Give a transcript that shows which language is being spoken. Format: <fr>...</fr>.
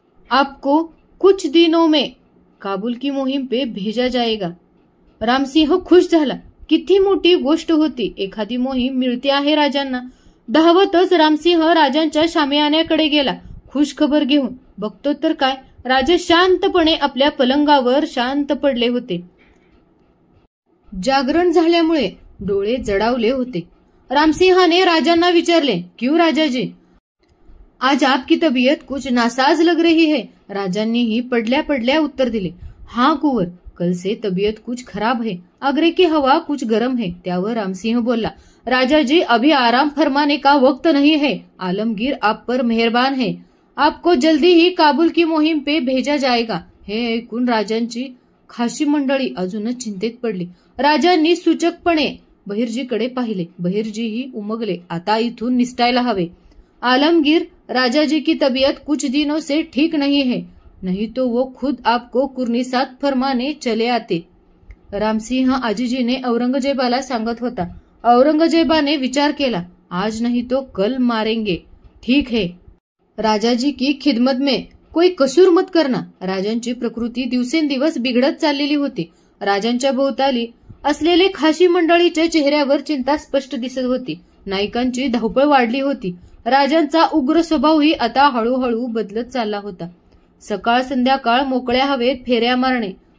<hi>आपको कुछ दिनों में काबुल की मोहीम पे भेजा जाएगा.</hi> <mr>रामसिंह खुश झाला. किती मोठी गोष्ट होती. एखादी मोहीम मिळते आहे राजांना. धावतच रामसिंह राजांच्या शामियान्याकडे गेला. खुश खबर घेऊन. बघतो तर काय, राजे शांतपणे आपल्या पलंगावर शांत पडले होते. जागरण झाल्यामुळे डोळे जडावले होते. रामसिंहाने राजांना विचारले,</mr> <hi>क्यों राजाजी, आज आपकी तबीयत कुछ नासाज लग रही है.</hi> <mr>राजांनीही पडल्या पडल्या उत्तर दिले,</mr> <hi>हाँ कुंवर, कल से तबीयत कुछ खराब है. आगरे की हवा कुछ गर्म है.</hi> <mr>त्यावर रामसिंह बोलला,</mr> <hi>राजाजी, अभी आराम फरमाने का वक्त नहीं है. आलमगीर आप पर मेहरबान है. आपको जल्दी ही काबुल की मोहीम पे भेजा जाएगा.</hi> <mr>हे ऐकून राजांची खाशी मंडळी अजूनच चिंतेत पडली. राजांनी सूचकपणे बहिर्जीकडे पाहिले. बहिर्जीही उमगले. आता इथून निसटायला हवे.</mr> <hi>आलमगीर, राजाजी की तबीयत कुछ दिनों से ठीक नहीं है, नहीं तो वो खुद आपको कुर्निसात फरमाने चले आते.</hi> <mr>रामसिंह आजीजीने औरंगजेबाला सांगत होता. औरंगजेबाने विचार केला,</mr> <hi>आज नहीं तो कल मारेंगे. ठीक है, राजाजी की खिदमत में कोई कसूर मत करना.</hi> <mr>राजांची प्रकृती दिवसेंदिवस बिघडत चाललेली होती. राजांच्या भोवताली असलेले खाशी मंडळीच्या चेहऱ्यावर चिंता स्पष्ट दिसत होती. नायकांची धावपळ वाढली होती. राजांचा उग्र स्वभावही आता हळूहळू बदलत चालला होता. सकाळ संध्याकाळ मोकळ्या हवेत फेऱ्या मारणे,</mr>